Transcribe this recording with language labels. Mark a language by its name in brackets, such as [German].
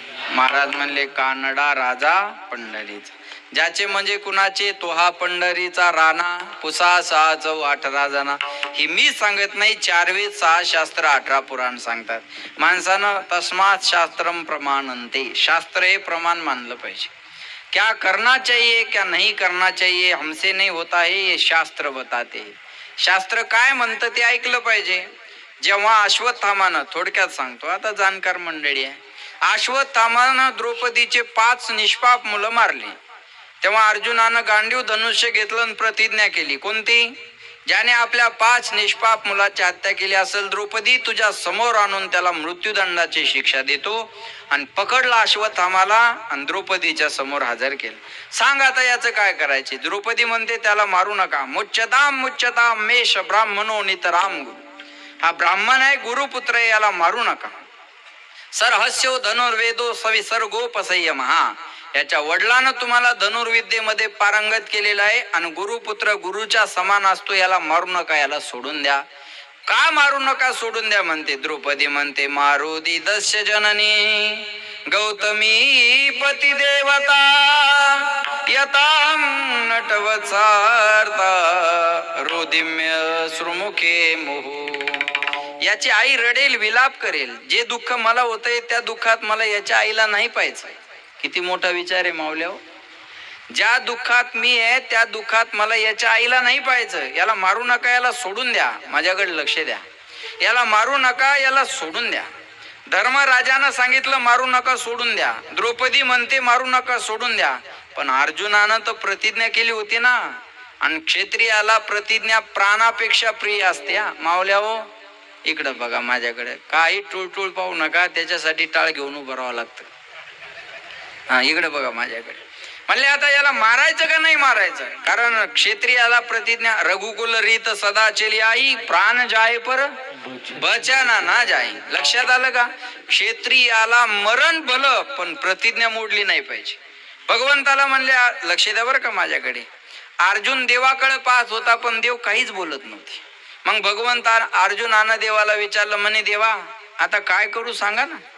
[Marathi] महाराज म्हणले कानडा राजा पंढरीचा. ज्याचे म्हणजे कुणाचे? तो हा पंढरीचा राणा, पुसा 6 चौ 18 जना. ही मी सांगत नाही, 4 वेद 6 शास्त्र 18 पुराण सांगतात. माणसानं [Sanskrit] तस्मात शास्त्रम प्रमाणन्ते, [Marathi] शास्त्र हे प्रमाण मानलं पाहिजे. [Hindi] क्या करना चाहिए क्या नहीं करना चाहिए हमसे नहीं होता है, ये शास्त्र बताते. [Marathi] शास्त्र काय म्हणतं ते ऐकलं पाहिजे. जेव्हा अश्वत्थामानं, थोडक्यात सांगतो आता, जाणकार मंडळी आहे, अश्वत्थामानं द्रौपदीचे 5 निष्पाप मुलं मारली. तेव्हा अर्जुनानं गांडीव धनुष्य घेतलं आणि प्रतिज्ञा केली. कोणती? ज्याने आपल्या 5 निष्पाप मुलाची हत्या केली असेल, द्रौपदी तुझ्या समोर आणून त्याला मृत्यूदंडाची शिक्षा देतो. आणि पकडला अश्वत्थामाला आणि द्रौपदीच्या समोर हजर केलं. सांग आता याचं काय करायचे? द्रौपदी म्हणते त्याला मारू नका. [Sanskrit] मुच्यताम मुच्यताम मेष ब्राह्मणो नितराम गुरु. [Marathi] हा ब्राह्मण आहे, गुरुपुत्र आहे, याला मारू नका. [Sanskrit] सरहस्यो धनुर्वेदो सविसर्गोपसंयम. [Marathi] याच्या वडिलांना तुम्हाला धनुर्विद्येमध्ये पारंगत केलेला आहे आणि गुरुपुत्र गुरुच्या समान असतो, याला मारू नका, याला सोडून द्या. का मारू नका, सोडून द्या म्हणते? द्रौपदी म्हणते [Sanskrit] मारुदी दस्य जननी गौतमी पती देवता यताम नटवत्सार्ता रोदिम्य श्रुमुखे मोह. [Marathi] याची आई रडेल, विलाप करेल. जे दुःख मला होतंय त्या दुःखात मला याच्या आईला नाही पाहायचं. किती मोठा विचार आहे माऊल्या. ज्या दुःखात मी आहे त्या दुःखात मला याच्या आईला नाही पाहायचं. याला मारू नका, याला सोडून द्या. माझ्याकडे लक्ष द्या. याला मारू नका, याला सोडून द्या. धर्मराजानं सांगितलं मारू नका, सोडून द्या. द्रौपदी म्हणते मारू नका, सोडून द्या. पण अर्जुनानं तर प्रतिज्ञा केली होती ना. आणि क्षत्रियाला प्रतिज्ञा प्राणापेक्षा प्रिय असते. माऊल्या हो, इकडं बघा माझ्याकडे. काही टूळ पाहू नका, त्याच्यासाठी टाळ घेऊन उभं राहावं लागतं. इकडे बघा माझ्याकडे. म्हणले आता याला मारायचं का नाही मारायचं? कारण क्षत्रियाला प्रतिज्ञा, [Hindi] रघुकुल रीत सदा चली आई, प्राण जाय पर बचाना ना जाई. [Marathi] लक्षात आलं का? क्षत्रियाला मरण भलं पण प्रतिज्ञा मोडली नाही पाहिजे. भगवंताला म्हणले, लक्ष द्या बरं का माझ्याकडे. अर्जुन देवाकडे पाहत होता पण देव काहीच बोलत नव्हते. मग भगवंत अर्जुनानं देवाला विचारलं, म्हणे देवा आता काय करू सांगा ना.